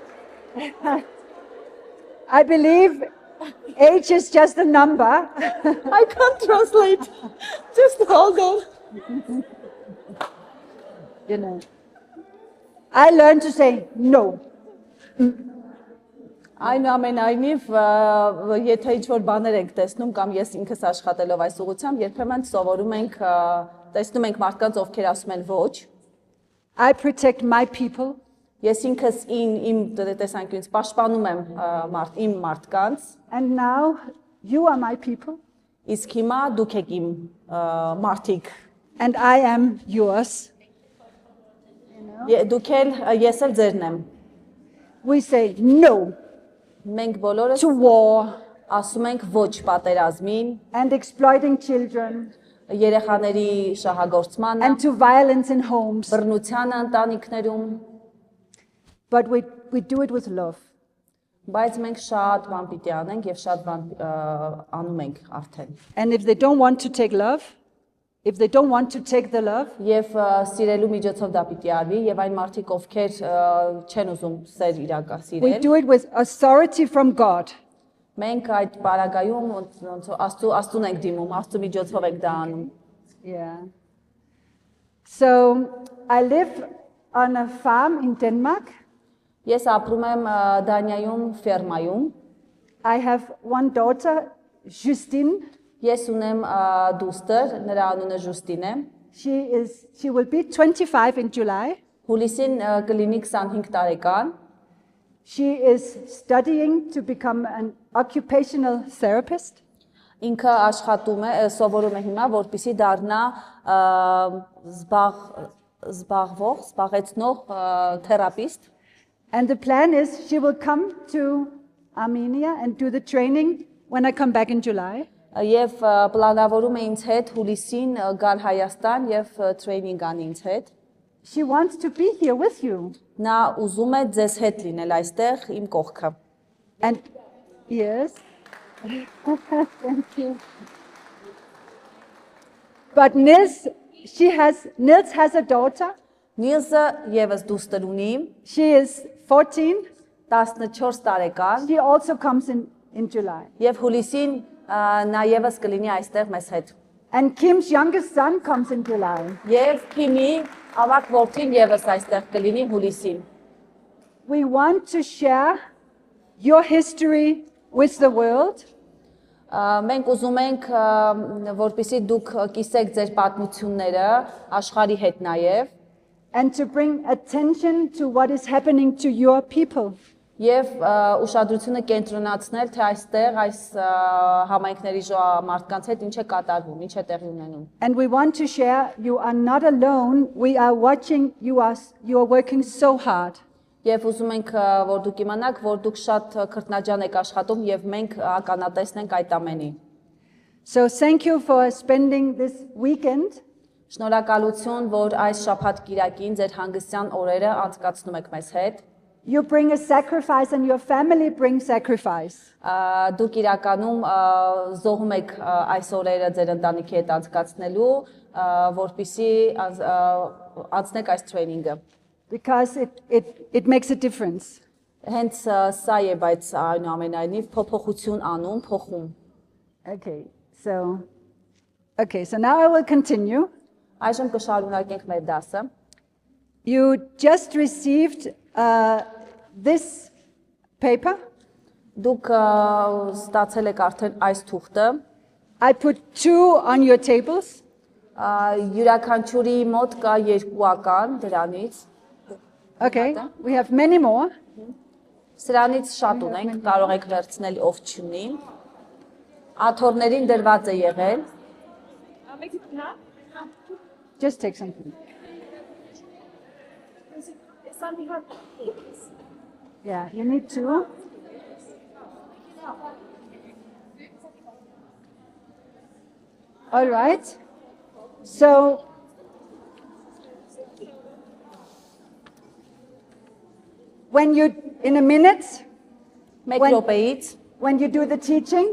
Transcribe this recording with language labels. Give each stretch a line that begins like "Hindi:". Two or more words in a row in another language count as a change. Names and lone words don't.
English: I believe age is just a number. I can't translate. Just hold on. You know. I learned to say no.
Armenian: Այնուամենայնիվ, եթե ինչ-որ բաներ ենք տեսնում կամ ես ինքս աշխատելով այս ուղղությամբ, երբեմն սովորում ենք, տեսնում ենք մարդկանց, ովքեր ասում են ոչ։
English: I protect my people.
Armenian: Ես ինքս իմ տեսանկյունից պաշտպանում եմ իմ մարդկանց,
English: And now you are my people.
Armenian: իսկ հիմա դուք եք իմ մարդիկ։
English: And I am yours.
Armenian: Դուք էլ ես էլ ձերն եմ։
English: We say no
Armenian: Մենք բոլորս
English: to war
Armenian: ասում ենք ոչ պատերազմին,
English: and exploiting children
Armenian: երեխաների շահագործմանը,
English: and to violence in homes.
Armenian: բռնությանը ընտանիքներում,
English: But we do it with love.
Armenian: բայց մենք շատ բան պիտի անենք եւ շատ բան անում ենք արդեն։
English: And if they don't want to take love, if they don't want to take the love,
Armenian: Եվ սիրելու միջոցով դա պիտի արվի եւ այն մարդիկ, ովքեր չեն ուզում սեր
English: we
Armenian: իրակասիրել,
English: do it with authority from God.
Armenian: մենք այդ պարագայում ոնց աստուն ենք դիմում, աստու միջոցով ենք դա անում։
English: Yeah. So I live on a farm in Denmark.
Armenian: Ես ապրում եմ Դանիայում ֆերմայում։
English: I have one daughter, Justine.
Armenian: Ես ունեմ դուստր, նրա անունը Ժուստին է։
English: She will be 25 in July.
Armenian: Հուլիսին կլինի 25 տարեկան։
English: She is studying to become an occupational therapist.
Armenian: Ինքը աշխատում է, սովորում է հիմա, որպեսզի դառնա զբաղեցնող թերապիստ։
English: And the plan is she will come to Armenia and do the training when I come back in July.
Armenian: Եվ պլանավորում է ինձ հետ հուլիսին գալ Հայաստան եւ տրեյնինգ անի ինձ հետ։
English: She wants to be here with you.
Armenian: Նա ուզում է ձեզ հետ լինել այստեղ իմ կողքը։
English: And yes. Thank you. But Nils has a daughter.
Armenian: Նիլսը եւս դուստր ունի,
English: She is 14.
Armenian: 14 տարեկան,
English: She also comes in July.
Armenian: եւ հուլիսին նա եւս կլինի այստեղ մեզ հետ։
English: And Kim's youngest son comes in July.
Armenian: Եվ Քիմի ավակ որդին եւս այստեղ կլինի հուլիսին։
English: We want to share your history with the world.
Armenian: Մենք ուզում ենք, որպեսզի դուք կիսեք ձեր պատմությունները աշխարհի հետ նաեւ
English: And to bring attention to what is happening to your people.
Armenian: եւ ուշադրությունը կենտրոնացնել թե այստեղ այս համայնքների մարդկանց հետ ինչ է կատարվում, ինչ է տեղի ունենում։
English: And we want to share you are not alone. We are watching you are working so hard.
Armenian: Եվ ուզում ենք որ դուք իմանաք, որ դուք շատ քրտնաջան եք աշխատում եւ մենք ականատեսն ենք այդ ամենին։
English: So thank you for spending this weekend.
Armenian: Շնորհակալություն, որ այս շաբաթ կիրակին ձեր հանգստյան օրերը անցկացնում եք մեզ հետ։
English: You bring a sacrifice and your family brings sacrifice.
Armenian: Դուք իրականում զոհում եք այս օրերը ձեր ընտանիքի հետ անցկացնելու, որպեսզի անցնեք այս տրեյնինգը։
English: Because it makes a difference.
Armenian: Հենց սա է, բայց այնուամենայնիվ փոփոխություն անում, փոխում։
English: Okay, so now I will continue.
Armenian: Այժմ կշարունակենք մեր դասը։
English: You just received this paper.
Armenian: Դուք ստացել եք արդեն այս թուղթը։
English: I put 2 on your tables.
Armenian: Յուրաքանչյուրի մոտ կա 2 ական դրանից։
English: Okay, we have many more.
Armenian: Սրանից շատ ունենք, կարող եք վերցնել ով չունի։ աթոռներին դրված է եղել։
English: Just take something. Yeah, you need to. All right. So, when you, in a minute,
Armenian: Մեկ
English: When-
Armenian: րոպեից
English: when you do the teaching,